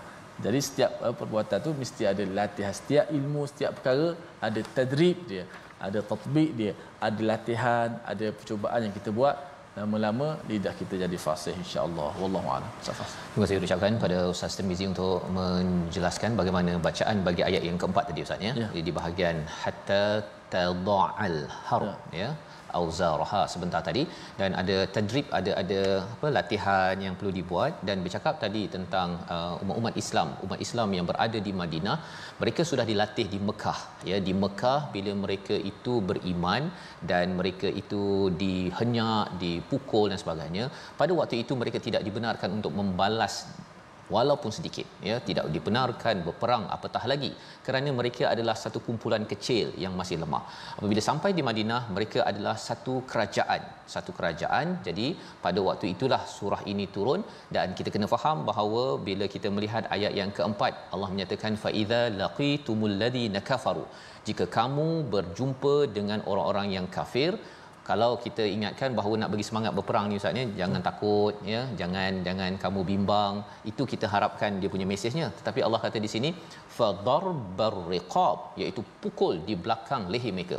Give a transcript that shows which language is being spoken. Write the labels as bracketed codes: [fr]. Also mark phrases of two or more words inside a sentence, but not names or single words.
[ms] Jadi setiap perbuatan tu mesti ada latihan. Setiap ilmu, setiap perkara ada tadrib dia, ada tatbiq dia, ada latihan, ada percubaan yang kita buat. Lama-lama lidah kita jadi fasih, [ar] إن شاء الله. والله أعلم. [ms] Terima kasih ucapkan pada Ustaz Tirmizi untuk menjelaskan bagaimana bacaan bagi ayat yang keempat tadi Ustaz ya. Di bahagian [ar] حتى تضع الحرف [ms] ya, auzaraha sebentar tadi, dan ada tadrib, ada latihan yang perlu dibuat. Dan bercakap tadi tentang umat Islam yang berada di Madinah, mereka sudah dilatih di Mekah ya. Di Mekah bila mereka itu beriman dan mereka itu dihenyak, dipukul dan sebagainya, pada waktu itu mereka tidak dibenarkan untuk membalas walaupun sedikit ya, tidak dibenarkan berperang apatah lagi, kerana mereka adalah satu kumpulan kecil yang masih lemah. Apabila sampai di Madinah, mereka adalah satu kerajaan. Jadi pada waktu itulah surah ini turun. Dan kita kena faham bahawa bila kita melihat ayat yang keempat, Allah menyatakan [ar] فإذا لقيتم الذين كفروا, [ms] jika kamu berjumpa dengan orang-orang yang kafir. Kalau kita ingatkan bahawa nak bagi semangat berperang ni Ustaz ni, jangan takut ya, jangan kamu bimbang, itu kita harapkan dia punya mesejnya. Tetapi Allah kata di sini [ar] فاضربوا الرقاب, [ms] iaitu pukul di belakang leher mereka.